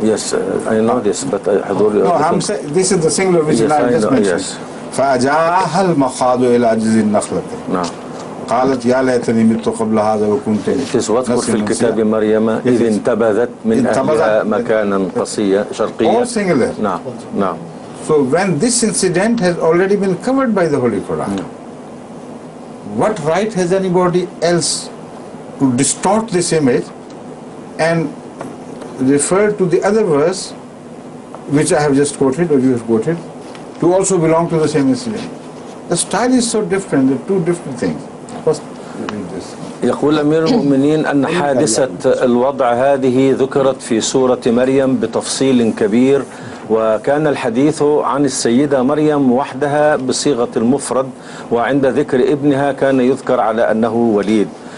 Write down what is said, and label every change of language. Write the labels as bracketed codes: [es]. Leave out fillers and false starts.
[en] Yes, I know this, but I had already... No, I'm saying this is the singular which yes, I just mentioned. Yes. [ar] فَأَجَاهَا الْمَخَاضُ إِلَى جِزِ النَّخْلَةِ [en] No. [ar] قالت يا ليتني مت قبل هذا وكنت [en] It is [ar] واذكر في الكتاب مريم إذ انتبذت من أهلها مكانا شرقيا. [en] All singular. No. So when this incident has already been covered by the Holy Quran, what right has anybody else to distort this image and refer to the other verse which I have just quoted or you have quoted to also belong to the same incident? The style is so different, they're two different things. First, read this. [ar] يقول أمير المؤمنين أن حادثة الوضع هذه ذكرت في سورة مريم بتفصيل كبير، وكان الحديث عن السيدة مريم وحدها بصيغة المفرد، وعند ذكر ابنها كان يذكر على أنه وليد.